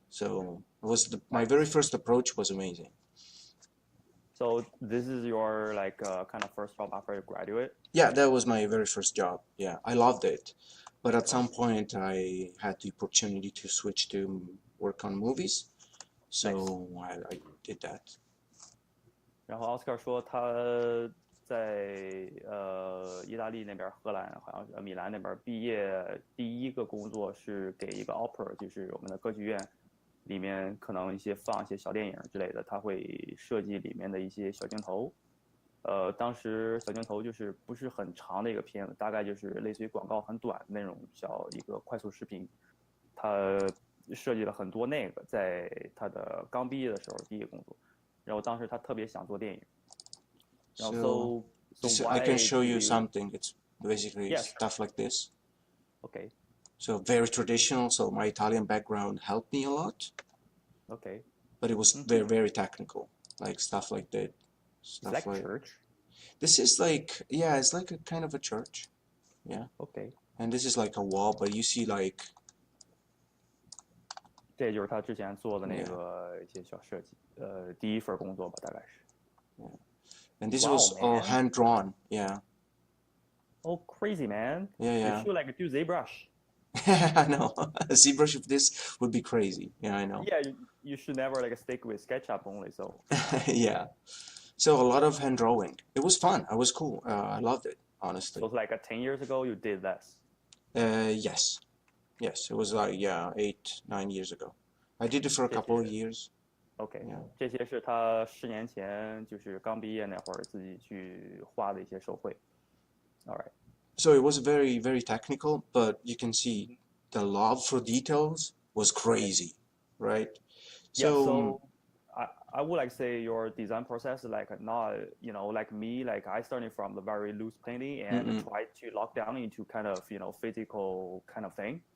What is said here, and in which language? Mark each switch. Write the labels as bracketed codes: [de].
[en] So it was my very first approach was amazing. So this is your like kind of first job after you graduate? Yeah, that was my very first job. Yeah, I loved it. But at some point, I had the opportunity to switch to work on movies. So I did that. [zh] 然后奥斯卡说他在意大利那边，荷兰好像是米兰那边毕业第一个工作是给一个 opera，就是我们的歌剧院里面可能放一些小电影之类的，他会设计里面的一些小镜头。当时小镜头就是不是很长的一个片子，大概就是类似于广告很短的那种小一个快速视频。他设计了很多那个，在他的刚毕业的时候第一个工作。然后当时他特别想做电影。然后 [en] so I can show you why something. It's basically yes stuff like this. okay So very traditional. So my Italian background helped me a lot, okay but it was very technical, like stuff like that. it's like church. This is like, yeah, it's like a kind of a church. Yeah. Okay. And this is like a wall, but you see like [zh] 这就是他之前做的那个一些小设计，第一份工作吧，大概是。 [en] Yeah. And this wow, was man. all hand drawn. Yeah. Oh, crazy, man. Yeah. You should like do ZBrush. I know. A ZBrush of this would be crazy. Yeah, I know. Yeah, you should never like stick with SketchUp only. So. Yeah. So a lot of hand drawing. It was fun. It was cool. I loved it, honestly. So it's like 10 years ago you did this. Yes. Yes. It was like, yeah, 8, 9 years ago. I did it for a couple of years. OK， Yeah. [zh] 这些是他10年前就是刚毕业那会儿自己去画的一些手绘。 [en] All right. So it was very, very technical, but you can see the love for details was crazy, right? Yeah, so I would like say your design process like not, like me, like I started from the very loose painting and try to lock down into kind of, physical kind of thing.